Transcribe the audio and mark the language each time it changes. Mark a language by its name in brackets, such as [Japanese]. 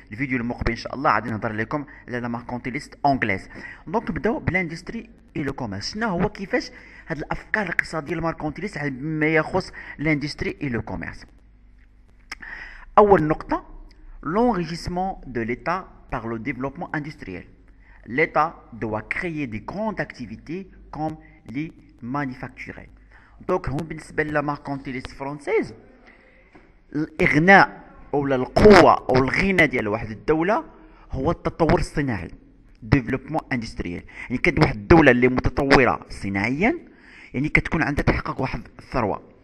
[Arabic] الفيديو المقبل ان شاء الله غادي نهضر لكم على لا ماركونتيليست انجليز. دونك نبداو بلاندستري اي لو كوميرس. شنو هو كيفاش هاد الافكار الاقتصاديه الماركونتيليست بما يخص لاندستري اي لو كوميرس؟ اول نقطه [French] l'enrichissement de l'État par le développement industriel. L'État doit créer des grandes activités comme les manufacturiers. [Arabic] Donc هم بالنسبة للا ماركونتيليست فرونسيز، الإغناء أو القوة أو الغنى ديال واحد الدولة هو التطور الصناعي. ديفلوبمون اندستريال. يعني كانت واحد الدوله اللي متطوره صناعيا، يعني كتكون عندها تحقق واحد الثروه.